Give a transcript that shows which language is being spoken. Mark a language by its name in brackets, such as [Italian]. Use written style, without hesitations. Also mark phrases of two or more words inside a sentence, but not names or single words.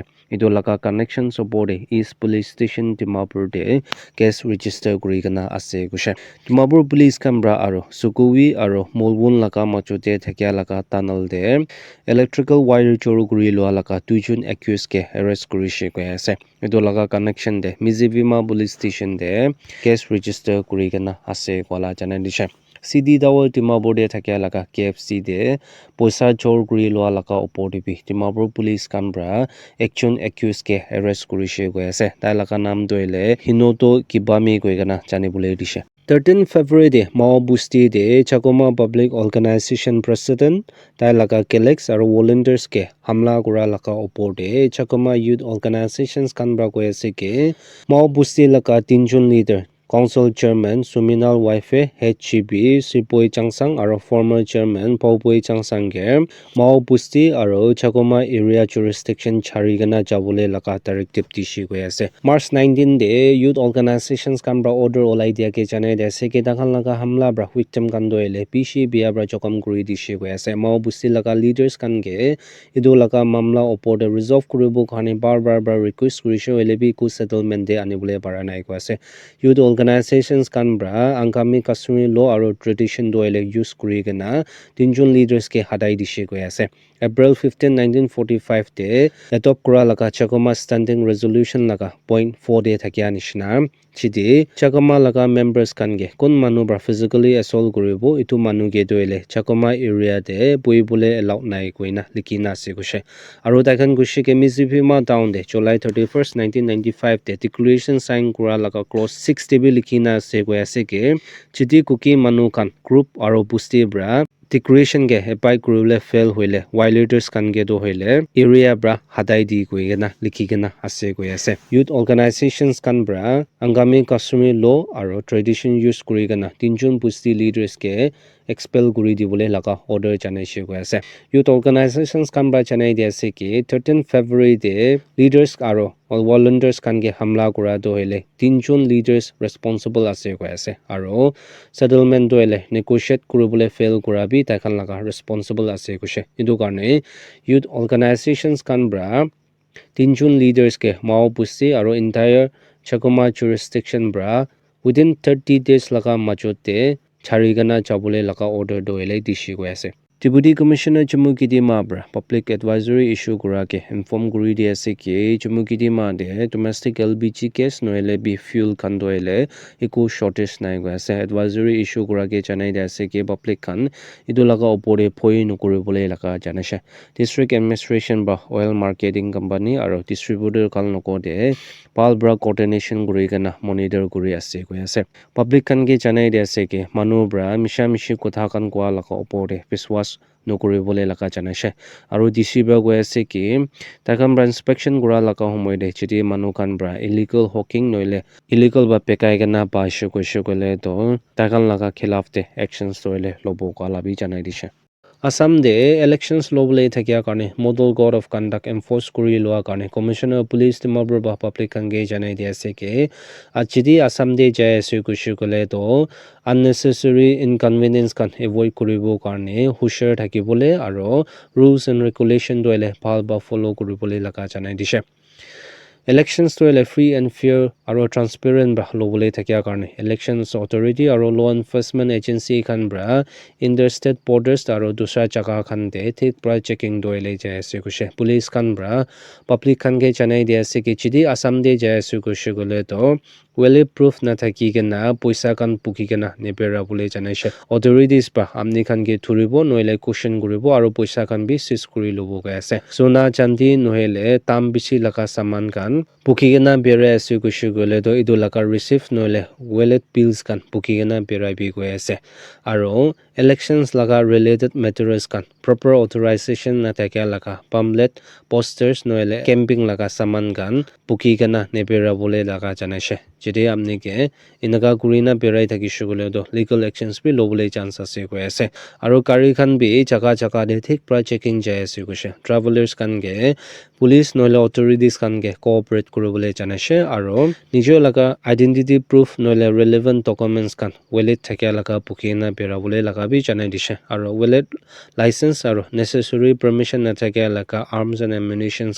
[Naga Pidgin] Idu laga connection opor de East Police Station Dimapur de [English] case register [Naga Pidgin] kuri gana ase kushe. Dimapur police kambra aro Sukuwi aro Molwon laga machote thakya laga tunnel de [English] electrical wire [Naga Pidgin] choru kuri loa laga tuijon accused ke arrest kurishe koi ase. Idu laga connection de Mizivima police station de [English] case register [Naga Pidgin] kuri gana ase kola janai dishe. CD Dawal Dimapur de thakya laga KFC de poisa chor kuri loa laga opor de bi Dimapur police kambra ekjon accused ke arrest kurishe koi ase. Tai laga naam doile Hinoto Kibami koi gana janibole dishe. 13 February de Mao Busti de Chakoma Public Organization President tai laga Kelex aro volunteers ke hamla kura laga opor de Chakoma Youth Organizations kanbra koi ase ke Mao Busti laga tinjon leader Council Chairman Suminal Waife HGB Sipoi Changsang aro former Chairman Paupoi Changsang ke Mao Busti aro Chakoma Area Jurisdiction Charigana Jabule laga directive dishi koi ase. March 19 de Youth Organizations kanbra order olai dia ke janai de ase ke dakhan laga hamla bra victim kan doile pishi bia bra jokom kuri dishi koi ase. Mao Busti laga leaders kan ke idu laga mamla opor de resolve kuribo khani bar request kurishe hoile bi ku settlement de anibole para nai ko ase. Youth organizations kanbra angami [English] customary law [Naga Pidgin] aro tradition doile use kuri gana tinjon leaders ke hadai dishe koi ase. April 15 1945 de adopt kura laga Chakoma standing resolution laga point 4 de thakya nishna chidi Chakoma laga members kan ge kon manu bra [English] physically assault [Naga Pidgin] kuribo itu manu ge doile Chakoma area de boibole allowed nai koina likina ase kushe aro takhan kushi ke Mizipima town de July 31st 1995 de declaration sign kura laga clause 6 de bi likina ase koi ase ke chidi kuki manu kan group aro busti bra declaration ge apply kurule fail hoile violators kan ge do hoile area bra hadai di koi gana likhi gana ase koi ase. Youth organizations kan bra angami [English] customary law [Naga Pidgin] aro tradition use kuri gana tinjon busti leaders ke expel kuri dibole laga order janai she koi ase. Youth organizations kan bra janai de ase ki 13 February de leaders aro volunteers kan ge hamla kura do hoile tinjon leaders responsible ase koi ase aro settlement doile negotiate kuribole fail kura bi takhan laga responsible ase kushe idu karne youth organizations kan bra tinjon leaders ke Mao Busti aro entire Chakoma jurisdiction bra [English] within 30 days [Naga Pidgin] laga majote charigana jabole laga order doile dishi koi ase. Deputy Commissioner Jammu Kidima bra [English] public advisory issue [Naga Pidgin] kura ke inform kuri di ase ki Jammu Kidima de [English] domestic LPG gas [Naga Pidgin] noile bi fuel kan doile eku shortage nai go ase. Advisory issue kura ke janai de ase ki public kan idu laga opore phoi nokuri bole laga janase. District administration ba [English] oil marketing company [Naga Pidgin] aro distributor kal noko de pal bra coordination kuri gana monitor kuri ase koi ase. Public kan ke janai de ase ki manu bra misha mishi kotha kan kwa laga opore biswas nokuri bole laga janase aro DC bra go ase ki takhan bra inspection kura laga homoy de chidi manu kan bra [English] illegal hawking [Naga Pidgin] noile illegal ba pekai gana ba shukole to takhan laga khilaf de actions toile lobo kala bi janai dishe. Assam de elections lobole thakya karne [English] model code of conduct enforce [Naga Pidgin] kuri loa karne [English] commissioner police [Naga Pidgin] Dimapur ba public kan ge janai de ase ke achidi Assam de jai ase kushukole to [English] unnecessary inconvenience [Naga Pidgin] kan avoid kuribo karne hushar thakibole aro [English] rules and regulation [Naga Pidgin] doile bhal ba follow kuribole laga janai dishe. Elections to [English] free and fair [Naga Pidgin] aro transparent bra lobole thakya karne elections authority aro [English] law enforcement agency [Naga Pidgin] kan bra [English] interstate borders [Naga Pidgin] aro dusra jaga khan de thik pra checking doile jai ase kushe police kan bra public kan ge janai de ase ki chidi Assam de jai ase kushe gole to [English] well proof [Naga Pidgin] na thaki gena poisa kan puki gena nepera bole janai she authorities ba amni kan ge thuribo noile question guribo aro poisa kan bi sis kuri lobo ga ase sona chandi noile tam bishi laga saman kan puki gena bere ase kushe gole to idu laka receive noile wallet bills kan pukigena berai bi goi ase aro elections laga [English] related materials [Naga Pidgin] kan proper authorization na thakya laka pamphlet posters noile camping laga saman kan pukigena nebera bole laga janaise jede amni ke inaga kurina berai thakishu gole to [English] legal actions [Naga Pidgin] bi lobole chance ase goi ase aro gari khan bi jaga jaga de thik pra checking jai ase gose travelers kan ge police noile authorities kan ge cooperate kuribole janaise aro nijo laga [English] identity proof [Naga Pidgin] noile [English] relevant documents [Naga Pidgin] kan wallet thakya laga pukina berabole laga bi janai dise aro wallet license aro [English] necessary permission [Naga Pidgin] na thakya laga [English] arms and ammunitions